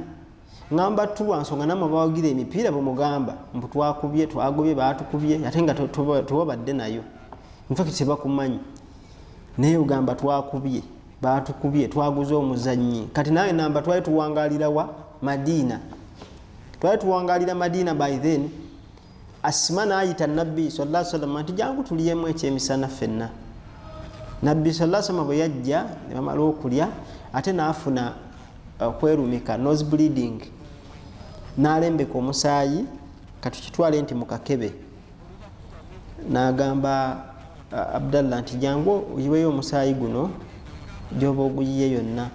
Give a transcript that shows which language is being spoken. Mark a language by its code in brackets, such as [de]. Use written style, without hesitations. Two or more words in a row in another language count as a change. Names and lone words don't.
[lg] Ngamba tulwa nsonga namwe bawagira emipiira bamugamba mbu twagobye batukubye ate nga tubadde nayo. Infact tebakumanyi. Naye ugamba twakubye batukubye twaguze omuzannyi. Kati nawe namba twali tuwangalira wa Madina. Twali tuwangalira Madina [en] by then. [lg] Asma n'ayita Nabbi [ar] صلى الله عليه وسلم [lg] nti jangu tuliyemu ekyemisana ffenna. Nabbi [ar] صلى الله عليه وسلم [lg] bwe yajja ne bamala okulya ate n'afuna kwerumika [en] nose bleeding. [lg] N'alembeka omusaayi katukitwale nti mukakebe. N'agamba Abdallah nti jangu oyiweyo omusaayi guno gy'oba oguyiye yonna.